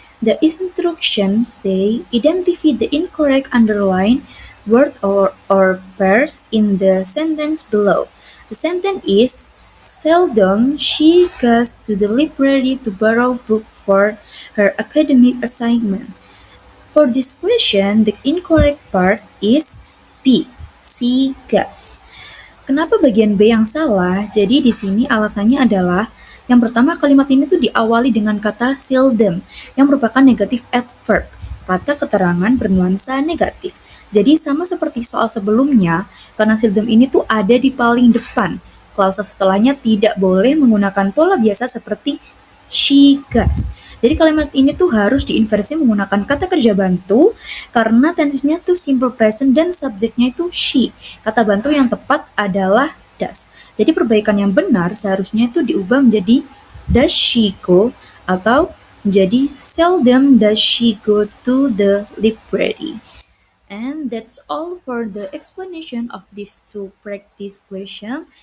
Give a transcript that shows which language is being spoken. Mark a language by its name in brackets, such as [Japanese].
[English] The instructions say identify the incorrect underlined word or pairs in the sentence below. The sentence is, seldom she goes to the library to borrow book for her academic assignment. For this question, the incorrect part is B, she goes. [Indonesian] Kenapa bagian B yang salah? Jadi di sini alasannya adalah yang pertama, kalimat ini tuh diawali dengan kata seldom, yang merupakan negatif adverb. Kata keterangan bernuansa negatif. Jadi sama seperti soal sebelumnya, karena seldom ini tuh ada di paling depan. Klausa setelahnya tidak boleh menggunakan pola biasa seperti she goes. Jadi kalimat ini tuh harus diinversi menggunakan kata kerja bantu, karena tensinya tuh simple present dan subjeknya itu she. Kata bantu yang tepat adalah does. Jadi perbaikan yang benar seharusnya itu diubah menjadi does she go atau menjadi seldom does she go to the library. [English] And that's all for the explanation of these two practice questions.